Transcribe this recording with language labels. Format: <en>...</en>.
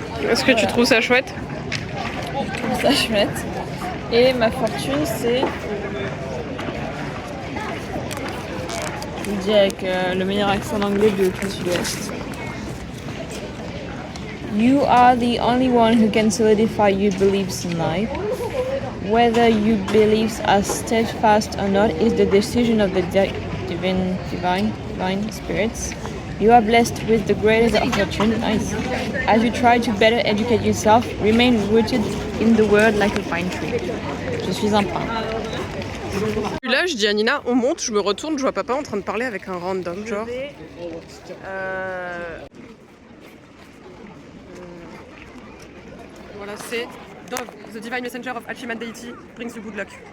<fr>Est-ce que tu trouves ça chouette? Je trouve ça chouette. Et ma fortune, c'est... Je le dis avec le meilleur accent anglais de tout le sud-ouest.</fr> <en>You are the only one who can solidify your beliefs in life. Whether your beliefs are steadfast or not is the decision of the divine spirits. You are blessed with the greatest of fortune. Nice. As you try to better educate yourself, remain rooted in the world like a pine tree.</en> <fr>Je suis un pin. Là, je dis à Nina, on monte, je me retourne, je vois papa en train de parler avec un random, genre. Voilà, c'est</fr> <en>Dove, the divine messenger of Archiman deity, brings you good luck.</en>